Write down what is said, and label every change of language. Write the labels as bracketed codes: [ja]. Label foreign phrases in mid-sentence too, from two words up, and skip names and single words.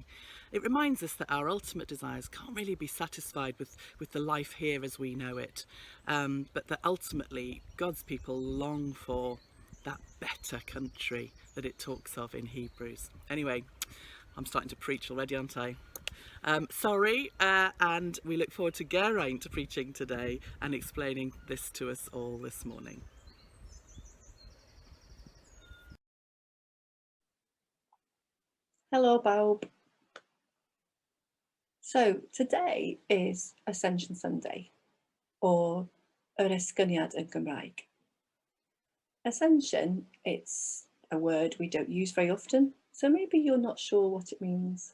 [en] It reminds us that our ultimate desires can't really be satisfied with the life here as we know it, but that ultimately God's people long for that better country that it talks of in Hebrews. Anyway, I'm starting to preach already, aren't I? Sorry, and we look forward to Geraint preaching today and explaining this to us all this morning. [cy] Helo bawb. [en] So today is Ascension Sunday, or [cy] yr Esgyniad yn Gymraeg. [en] Ascension, it's a word we don't use very often, so maybe you're not sure what it means.